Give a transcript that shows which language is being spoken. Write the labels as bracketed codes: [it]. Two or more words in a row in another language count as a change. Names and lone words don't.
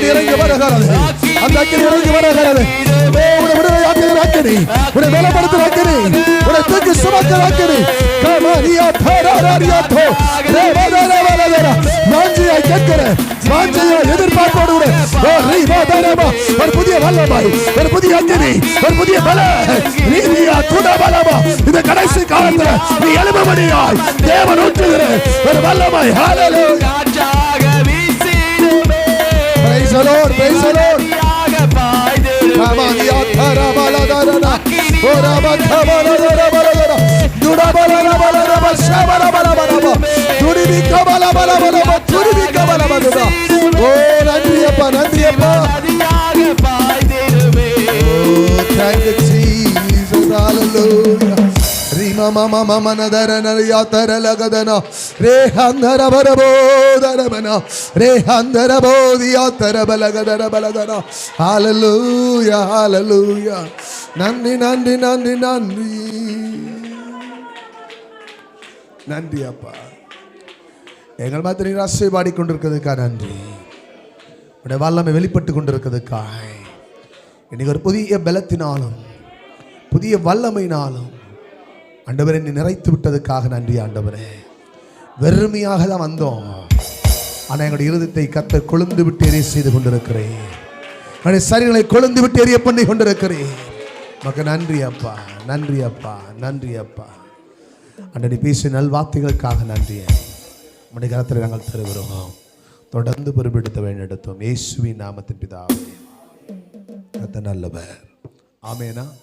[ta] இறங்கி வருகிறது அந்த அக்கினி இறங்கி வருகிறது உன்னை விடுதலையாக்குகிற அக்கினி உன்னை பலப்படுத்துகிற அக்கினி உன்னை தூக்கி சுமக்கிற அக்கினி கமரியா தரரியா தோ தேவதர வலதர வாஞ்சியை கேட்கிற வாஞ்சியை எதிர்பார்ப்போடு கூட ஓ ரீவா தரமா ஒரு புதிய வல்லமை ஒரு புதிய அக்கினி ஒரு புதிய பல நீதியா துட பலமா இந்த கடைசி காலத்துல நீ எழுபடியாய் தேவன் ஊற்றுகிற ஒரு வல்லமை ஹalleluya [en] praise the lord praise the lord Ramaniya tharabaladara orabakhabaladara dudabaladara shabalabalaba dudibikabalabala dudibikabalabala oh nandriyappa oh thank you Jesus hallelujah Rima mama mama nadarana yataralagadana rehandara barabodana rehandara bodiya tarabalagadara balagana hallelujah hallelujah nandi nandi nandi nandi [ta] nandi appa எங்கள் மாதிரி ராசை பாடிக்கொண்டிருக்கிறதுக்கா நன்றி உடைய வல்லமை வெளிப்பட்டு கொண்டிருக்கிறதுக்காய் இன்னைக்கு ஒரு புதிய பலத்தினாலும் புதிய வல்லமையினாலும் ஆண்டவரே நீ நிறைத்து விட்டதுக்காக நன்றி ஆண்டவரே வெறுமையாக தான் வந்தோம் ஆனால் எங்களுடைய இருதயத்தை கர்த்தர் கொழுந்து விட்டு எரிய செய்து கொண்டிருக்கிறேன் என்னுடைய சரீரங்களை கொழுந்து விட்டு எரிய பண்ணி கொண்டிருக்கிறேன் உமக்கு நன்றி அப்பா நன்றி அப்பா நன்றி அப்பா ஆண்டவரே பேசிய நல்வார்த்தைகளுக்காக நன்றி உம்முடைய கரத்தில் நாங்கள் தருகிறோம் தொடர்ந்து பொறுப்பெடுத்த வேண்டியெடுத்தோம் இயேசுவின் நாமத்தின் பிதாவே கர்த்தர் நல்லவர் ஆமெனா